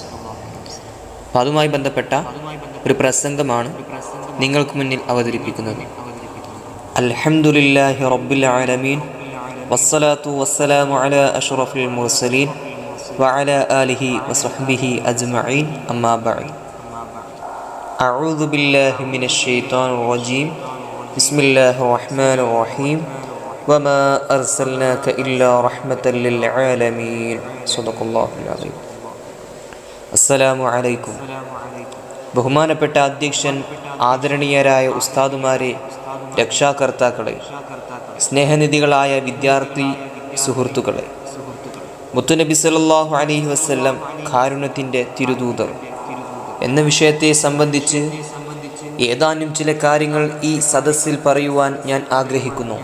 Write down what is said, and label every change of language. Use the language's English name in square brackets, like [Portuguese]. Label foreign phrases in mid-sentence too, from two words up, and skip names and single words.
[Malayalam] അപ്പോൾ അതുമായി ബന്ധപ്പെട്ട ഒരു പ്രസംഗമാണ് നിങ്ങൾക്ക് മുന്നിൽ അവതരിപ്പിക്കുന്നത്. [Arabic] الحمد لله رب العالمين والصلاة والسلام على أشرف المرسلين وعلى آله وصحبه أجمعين أما بعد. أعوذ بالله من الشيطان الرجيم بسم الله الرحمن الرحيم وما أرسلناك إلا رحمة للعالمين صدق الله العظيم. السلام عليكم. [Malayalam] ബഹുമാനപ്പെട്ട അധ്യക്ഷൻ, ആദരണീയരായ ഉസ്താദുമാരെ, രക്ഷാകർത്താക്കളെ, സ്നേഹനിധികളായ വിദ്യാർത്ഥി സുഹൃത്തുക്കളെ, മുത്തുനബി [Arabic] صلى الله عليه وسلم [Malayalam] കാരുണ്യത്തിൻ്റെ തിരുദൂതർ എന്ന വിഷയത്തെ സംബന്ധിച്ച് ഏതാനും ചില കാര്യങ്ങൾ ഈ സദസ്സിൽ പറയുവാൻ ഞാൻ ആഗ്രഹിക്കുന്നു.